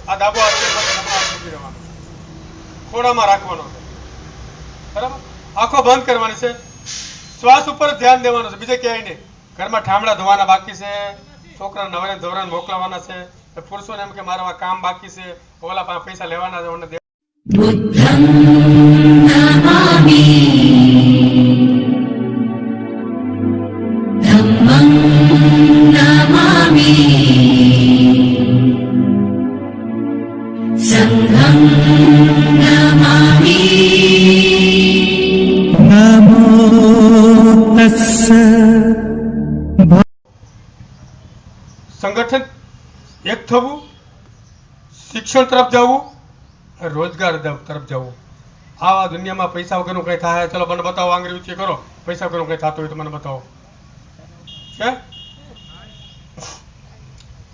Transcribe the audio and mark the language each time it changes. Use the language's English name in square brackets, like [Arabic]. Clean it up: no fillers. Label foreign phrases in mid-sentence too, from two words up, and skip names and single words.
[Gujarati] આ ડાબો હાથ જમણો હાથ મૂકી દેવાનો, ખોડામાં રાખવાનો છે. બરાબર? આંખો બંધ કરવાની છે. શ્વાસ ઉપર ધ્યાન દેવાનું છે, બીજે ક્યાંય નહીં. ઘરમાં ઠામડા ધોવાના બાકી છે, છોકરા નવરે ધોરણ મોકલાવાના છે, પુરુષોને એમ કે મારા કામ બાકી છે, ઓલા પાસે પૈસા લેવાના છે, [Pali] बुद्धं नमामि धम्मं नमामि संघं नमामि नमो तस्स [Gujarati] સંગઠન એક થવું, શિક્ષણ તરફ જવું, રોજગાર તરફ જવું. આ દુનિયામાં પૈસા વગરનું કંઈ થાય? ચલો મને બતાવો, આંગળી ઊંચી કરો. પૈસા વગરનું કંઈ થતું હોય તો મને બતાવો. છે?